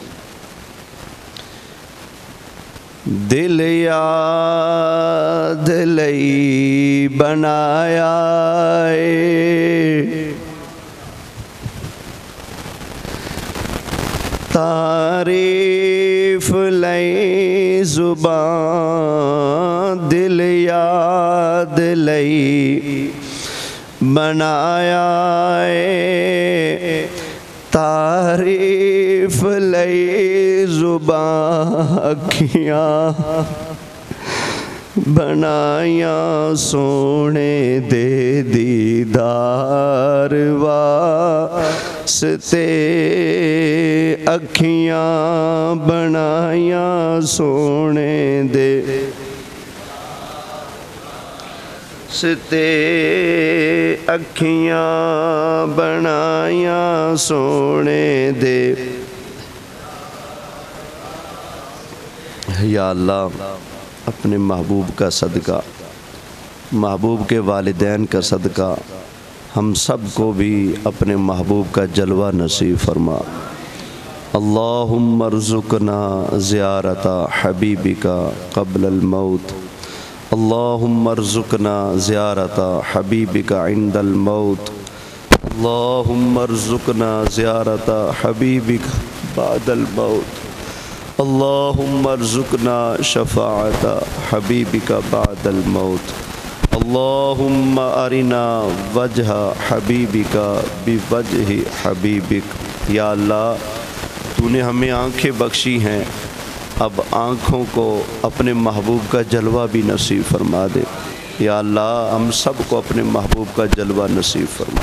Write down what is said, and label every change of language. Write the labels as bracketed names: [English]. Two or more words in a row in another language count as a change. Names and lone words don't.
[Punjabi] دل یاد لئی بنایا اے تعریف لئی زبان، دل یاد لئی بنایا اے تعریف لئی زبان، اکھیاں بنائیاں سونے دے دیدار واسطے، اکھیاں بنائیاں سونے دے ستے، اکھیاں بنائیاں سونے دے. [Urdu] یا اللہ اپنے محبوب کا صدقہ، محبوب کے والدین کا صدقہ ہم سب کو بھی اپنے محبوب کا جلوہ نصیب فرما. [Arabic] اللہم ارزقنا زیارت حبیبک قبل الموت، اللہم ارزقنا زیارت حبیبک عند الموت، اللہم ارزقنا زیارت حبیبک بعد الموت، اللہم ارزقنا شفاعت حبیبک بعد الموت، اللہم ارنا وجہ حبیبک بوجہ حبیبک. [Urdu] یا اللہ تو نے ہمیں آنکھیں بخشی ہیں، اب آنکھوں کو اپنے محبوب کا جلوہ بھی نصیب فرما دے. یا اللہ ہم سب کو اپنے محبوب کا جلوہ نصیب فرما.